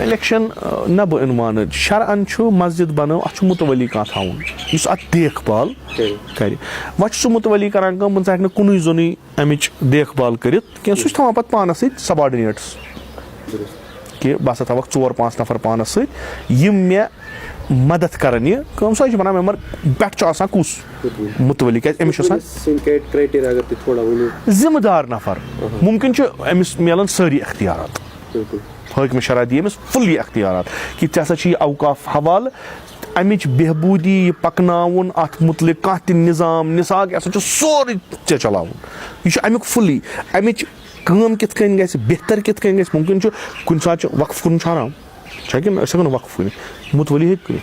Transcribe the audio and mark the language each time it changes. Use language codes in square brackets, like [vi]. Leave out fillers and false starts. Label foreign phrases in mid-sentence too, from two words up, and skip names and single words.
[ks] الیکشن نہ بہٕ اِنہٕ مانہٕ شرعن چھُ مسجد بنٲو اَتھ چھُ مُتولی کانٛہہ تھاوُن یُس اَتھ دیکھ بال کرِ وۄنۍ چھُ سُہ مُتولی کران کٲم ژٕ ہٮ۪کہِ نہٕ کُنُے زوٚنُے اَمِچ دیکھ بال کٔرِتھ کینٛہہ سُہ چھُ تھاوان پَتہٕ پانَس سۭتۍ سباڈِنیٹٕس کہِ بہٕ ہسا تھاوَکھ 4-5 نفر پانَس سۭتۍ یِم مےٚ مدد کران یہِ کٲم سۄے چھِ بَنان مےٚ مگر پٮ۪ٹھ چھُ آسان کُس مُتولی کیازِ أمِس چھُ آسان ذِمہٕ دار نفر مُمکِن چھُ أمِس مِلان سٲری اختیارات حٲکمہِ شرع دی أمِس فُلی اختیارات کہِ ژےٚ ہسا چھِ یہِ اوقاف حوالہٕ اَمِچ بہبوٗدی یہِ پَکناوُن اَتھ مُتعلِق کانٛہہ تہِ نِظام نِساق یہِ ہسا چھُ سورُے ژےٚ چلاوُن یہِ چھُ اَمیُک فُلی اَمِچ کٲم کِتھ کٔنۍ گژھِ بہتر کِتھ کٔنۍ گژھِ مُمکِن چھُ کُنہِ ساتہٕ چھُ وقف کَرُن چھُ حرام چھا کِنہٕ أسۍ ہٮ۪کو نہٕ وقف کٔرِتھ مُتولی ہیٚکہِ